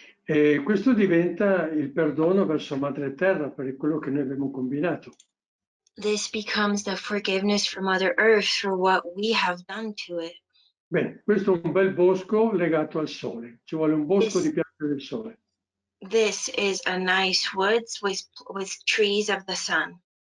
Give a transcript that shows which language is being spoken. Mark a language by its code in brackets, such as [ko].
[it] E questo diventa il perdono verso Madre Terra per quello che noi abbiamo combinato. [en] This becomes the forgiveness for Mother Earth for what we have done to it. [it] Bene, questo è un bel bosco legato al sole. Ci vuole un bosco di piante del sole. [en] This is a nice woods with trees of the sun.